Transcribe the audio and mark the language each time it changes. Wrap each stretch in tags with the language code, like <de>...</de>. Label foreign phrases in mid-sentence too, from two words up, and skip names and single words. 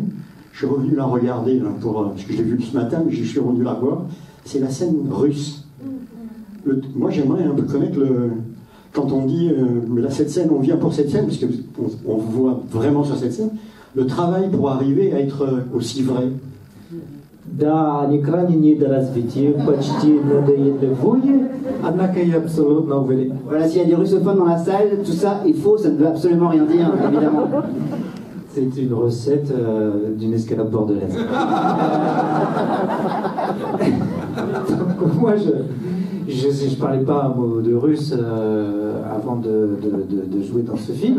<fr>Je suis revenu la regarder parce que je l'ai vue ce matin, mais je suis revenu la voir. C'est la scène russe. Moi j'aimerais un peu connaître quand on dit mais là cette scène, on vient pour cette scène, parce qu'on vous voit vraiment sur cette scène, le travail pour arriver à être aussi vrai.</fr> <ru>Да, они крайне недоразвитые, почти надоедливые, однако и абсолютно уверен.</ru> <fr>Voilà, s'il y a des russophones dans la salle, tout ça est faux, ça ne veut absolument rien dire, évidemment. C'est une recette d'une escalope bordelaise. Donc, moi, je parlais pas un mot de russe avant de jouer dans ce film.</fr>